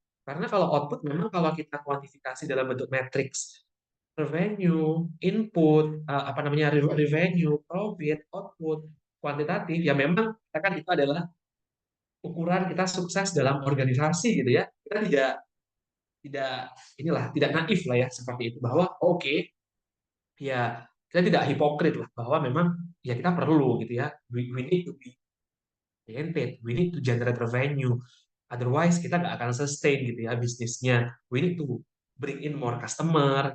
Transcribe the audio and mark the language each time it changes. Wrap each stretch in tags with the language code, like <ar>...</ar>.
<id>Karena kalau output memang kalau kita kuantifikasi dalam bentuk matrix, revenue, input, apa namanya revenue, profit, output, kuantitatif, ya memang kita kan itu adalah ukuran kita sukses dalam organisasi gitu ya. Kita tidak tidak inilah tidak naif lah ya seperti itu bahwa oke, ya kita tidak hipokrit lah bahwa memang ya kita perlu gitu ya.</id> <en>We need to be oriented, we need to generate revenue.</en> <id>Otherwise kita nggak akan sustain gitu ya bisnisnya.</id> <en>We need to bring in more customer.</en>